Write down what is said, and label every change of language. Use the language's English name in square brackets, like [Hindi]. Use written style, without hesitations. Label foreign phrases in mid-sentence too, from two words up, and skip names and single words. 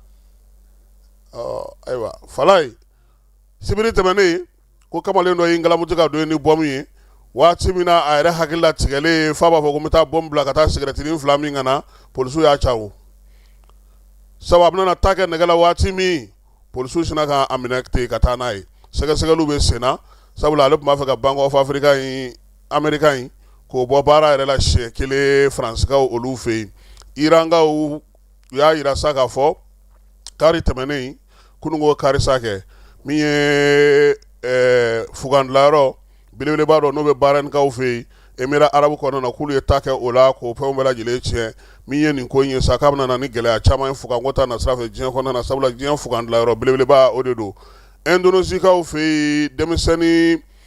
[Bambara] ayiwa Fala ye sibiri tɛmɛnen ko kamalen dɔ ye ngalamuti ka don ni bɔmu ye waati min na a yɛrɛ hakili la tigɛlen f'a b'a fɔ ko n bɛ taa bɔmu bila ka taa sigarɛtinin 2 min ka na polisiw y'a cawo sabu a bɛna taa kɛ nɛgɛ la waati min polisiw sina ka a minɛ ten ka taa n'a ye sɛgɛsɛgɛliw bɛ sen na sabula ale tun b'a fɛ ka Banque of Africa in Américain in k'o bɔ baara yɛrɛ la siɲɛ kelen Faransikaw olu fɛ yen Irankaw u y'a jira sa k'a fɔ kari tɛmɛnen kununko karisa kɛ min ye fugandilayɔrɔ belebeleba dɔ n'o bɛ baarainikaw fɛ yen Émirats Arabes kɔnɔna na k'olu ye ta kɛ o la k'o fɛnw bɛɛ lajɛlen tiɲɛ min ye nin ko in ye sa k'a bɛna na ni gɛlɛya caman ye fuganko ta nasira fɛ diɲɛ kɔnɔna na sabula diɲɛ fugandilayɔrɔ belebeleba o de don Indonésikaw fɛ yen denmisɛnnin